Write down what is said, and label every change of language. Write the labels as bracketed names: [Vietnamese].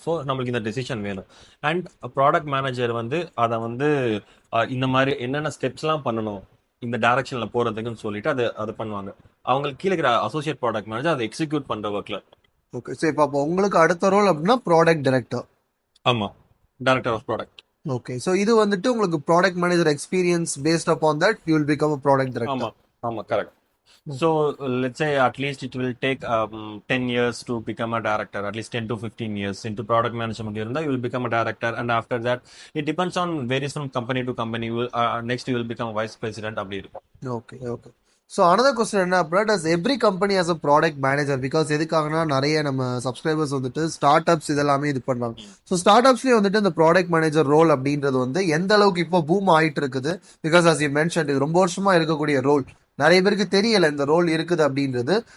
[Tamil] So நம்மளுக்கு இந்த decision வேணும். அண்ட் ப்ராடக்ட் மேனேஜர் வந்து அதை வந்து இந்த மாதிரி என்னென்ன ஸ்டெப்ஸ்லாம் பண்ணணும் இந்த டைரக்ஷனில் போகிறதுக்குன்னு சொல்லிட்டு அதை பண்ணுவாங்க. அவங்களுக்கு கீழே இருக்கிற அசோசியேட் ப்ராடக்ட் மேனேஜர் அதை எக்ஸிக்யூட் பண்ணுற ஒர்க்கில். ஓகே, சரி. இப்போ அப்போ உங்களுக்கு அடுத்த ரோல் அப்படின்னா ப்ராடக்ட் டைரக்டர். ஆமாம், [English] Director of product. Okay, so [Tamil] இது வந்துட்டு உங்களுக்கு [English] Product manager experience based upon that you will become a product director. [Tamil] ஆமாம் ஆமாம், correct. [English] So let's say at least it will take 10 years to become a director, at least 10 to 15 years into product management. You will become a director, and after that, it depends on varies from company to company. Next, you will become a vice president. [Tamil] அப்படி இருக்கும். [English] Okay, okay. So another question [Tamil] என்ன அப்படின்னா, [English] Does every company has a product manager? [Tamil] Because எதுக்காகனா நிறைய நம்ம subscribers வந்துட்டு start ups இதெல்லாமே இது பண்ணுறாங்க. ஸோ ஸ்டார்ட் அப்ஸ்லேயே வந்துட்டு இந்த ப்ராடக்ட் மேனேஜர் ரோல் அப்படின்றது வந்து எந்த அளவுக்கு இப்போ பூம் ஆகிட்டு இருக்குது? பிகாஸ் [English] as you mention [Tamil] இது ரொம்ப வருஷமா இருக்கக்கூடிய ரோல், நிறைய பேருக்கு தெரியல இந்த ரோல் இருக்குது அப்படின்றது.